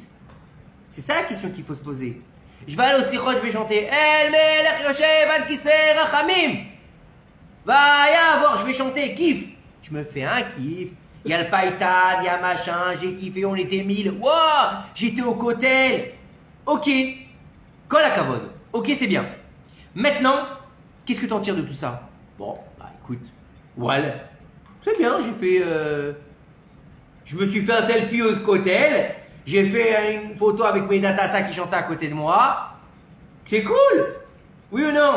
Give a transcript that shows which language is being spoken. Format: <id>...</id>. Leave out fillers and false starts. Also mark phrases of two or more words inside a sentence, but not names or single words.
<fr>C'est ça la question qu'il faut se poser. Je vais aller au slichot, je vais chanter</fr> <he>אל מלך יושב על כסא רחמים.</he> <fr>Va y avoir, je vais chanter, kiff. Je me fais un kiff. Il y a le païtad, il y a machin, j'ai kiffé, on était 1000. Wow, j'étais au cotel.</fr> <he>Ok, כל הכבוד.</he> <fr>Ok, c'est bien. Maintenant, qu'est-ce que t'en tires de tout ça? Bon, bah écoute, voilà. C'est bien, j'ai fait. Je me suis fait un selfie au cotel. J'ai fait une photo avec Medatassa qui chantait à côté de moi. C'est cool. Oui ou non?</fr>